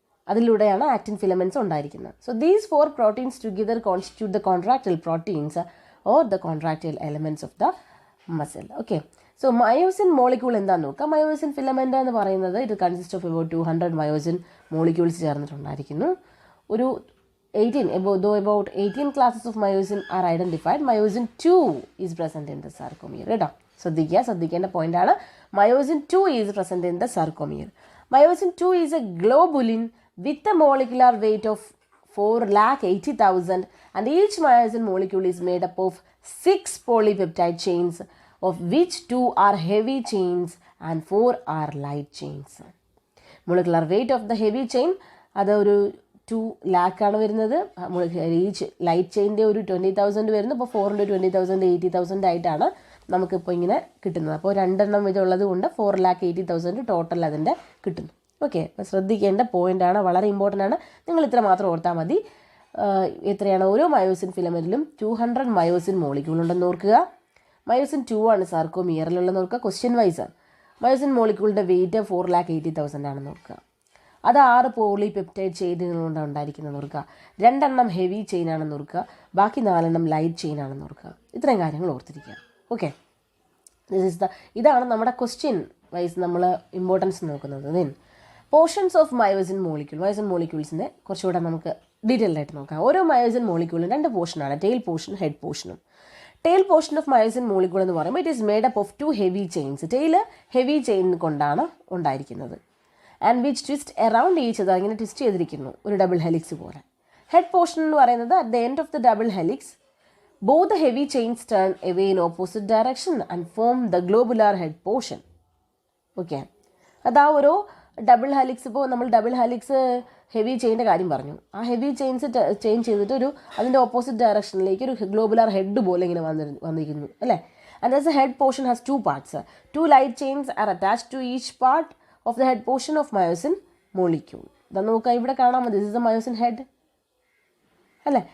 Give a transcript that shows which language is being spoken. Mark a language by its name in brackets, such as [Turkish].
[Malayalam] അതിലൂടെയാണ് actin filaments ഉണ്ടായിരിക്കുന്നത്. [English] So these 4 proteins together constitute the contractile proteins or the contractile elements of the muscle. [Malayalam] Okay, so myosin molecule എന്താണെന്ന് നോക്കാം. Myosin filament എന്ന് പറയുന്നത് ഇത് [English] consist of about 200 myosin molecules [Malayalam] ചേർന്നിട്ടുണ്ടായിരിക്കുന്നു. [English] ഒരു 18 classes of myosin are identified. Myosin 2 is present in the sarcomere. [Malayalam] കേട്ടോ, ശ്രദ്ധിക്കേണ്ട പോയിന്റാണ്. [English] Myosin 2 is present in the sarcomere. Myosin 2 is a globulin with a molecular weight of 480,000 and each myosin molecule is made up of 6 polypeptide chains, of which 2 are heavy chains and 4 are light chains. Molecular weight of the heavy chain [Malayalam] അത് ഒരു 2 lakh ആണ് വരുന്നത്. Each light ചെയിൻ്റെ ഒരു 20,000 വരുന്നു. അപ്പോൾ 4 into 20,000 80,000 ആയിട്ടാണ് നമുക്കിപ്പോൾ ഇങ്ങനെ കിട്ടുന്നത്. അപ്പോൾ 2 എണ്ണം ഇതുള്ളത് കൊണ്ട് 4,80,000 ടോട്ടൽ അതിൻ്റെ കിട്ടുന്നു. ഓക്കെ, അപ്പോൾ ശ്രദ്ധിക്കേണ്ട പോയിൻ്റാണ്, വളരെ ഇമ്പോർട്ടൻ്റ് ആണ്. നിങ്ങൾ ഇത്ര മാത്രം ഓർത്താൽ മതി. എത്രയാണ് ഓരോ മയോസിൻ ഫിലമെൻറ്റിലും 200 മയോസിൻ മോളിക്യൂൾ ഉണ്ടെന്ന് ഓർക്കുക. മയോസിൻ 2 ആണ് സാർക്കോമിയറിലുള്ളതെന്ന് ഓർക്കുക. ക്വസ്റ്റ്യൻ വൈസ് മയോസിൻ മോളിക്യൂളിൻ്റെ വെയിറ്റ് 4,80,000 ആണെന്ന് ഓർക്കുക. അത് 6 പോളിപെപ്റ്റൈഡ് ചെയിനുകളുകൊണ്ടാണ് ഉണ്ടായിരിക്കുന്നതെന്ന് ഓർക്കുക. 2 എണ്ണം ഹെവി ചെയിൻ ആണെന്ന് ഓർക്കുക. ബാക്കി 4 എണ്ണം ലൈറ്റ് ചെയിൻ ആണെന്ന് ഓർക്കുക. ഇത്രയും കാര്യങ്ങൾ ഓർത്തിരിക്കുക. ഓക്കെ, ഇതാണ് നമ്മുടെ ക്വസ്റ്റ്യൻ വൈസ് നമ്മൾ ഇമ്പോർട്ടൻസ് നോക്കുന്നത്. ദെൻ പോർഷൻസ് ഓഫ് മയോസിൻ മോളിക്യൂൾസിൻ്റെ കുറച്ചുകൂടെ നമുക്ക് ഡീറ്റെയിൽഡ് ആയിട്ട് നോക്കാം. ഓരോ മയോസിൻ മോളിക്യൂളിനും 2 പോർഷനാണ്, ടെയിൽ പോർഷനും ഹെഡ് പോർഷനും. Tail portion of myosin molecule എന്ന് പറയുമ്പോൾ [English] It is made up of 2 heavy chains. [Malayalam] Tail heavy chain കൊണ്ടാണ് ഉണ്ടായിരിക്കുന്നത്. [English] and which twist around each other, [Malayalam] ഇങ്ങനെ ട്വിസ്റ്റ് ചെയ്തിരിക്കുന്നു ഒരു ഡബിൾ ഹെലിക്സ് പോലെ. ഹെഡ് പോർഷൻ എന്ന് പറയുന്നത് at the end of the double helix both the heavy chains turn away in opposite direction and form the globular head portion. Okay, അതാ ഓരോ double helix, ഇപ്പോൾ നമ്മൾ ഡബിൾ ഹെലിക്സ് ഹെവി ചെയിൻ്റെ കാര്യം പറഞ്ഞു. ആ ഹെവി ചെയിൻസ് ചേഞ്ച് ചെയ്തിട്ട് ഒരു അതിൻ്റെ ഓപ്പോസിറ്റ് ഡയറക്ഷനിലേക്ക് ഒരു ഗ്ലോബുലാർ ഹെഡ് പോലെ ഇങ്ങനെ വന്നിരിക്കുന്നു, അല്ലേ. [English] And thus head portion has 2 parts. 2 light chains are attached to each part of the head portion of myosin molecule. [Malayalam] ഇതാ നോക്കാം, ഇവിടെ കാണാൻ മതി. [English] this is the myosin head, [Malayalam] അല്ലേ.